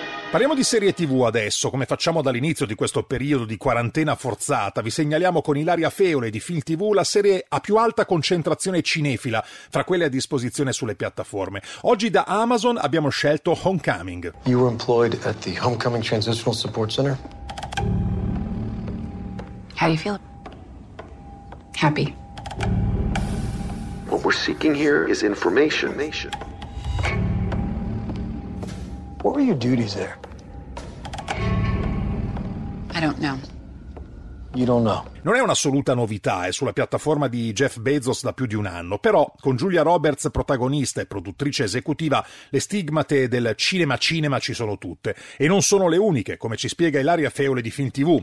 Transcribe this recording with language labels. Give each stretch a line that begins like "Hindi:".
Italian: Parliamo di serie TV adesso, come facciamo dall'inizio di questo periodo di quarantena forzata. Vi segnaliamo con Ilaria Feole di Fil TV la serie a più alta concentrazione cinefila fra quelle a disposizione sulle piattaforme. Oggi da Amazon abbiamo scelto Homecoming.
English: You were employed at the Homecoming Transitional Support Center? How do you feel? Happy. What we're seeking here is information. What were your duties there? I don't know. You don't know.
Italian: Non è un'assoluta novità, è sulla piattaforma di Jeff Bezos da più di un anno, però con Julia Roberts protagonista e produttrice esecutiva, le stigmate del cinema ci sono tutte, e non sono le uniche, come ci spiega Ilaria Feole di Fil TV.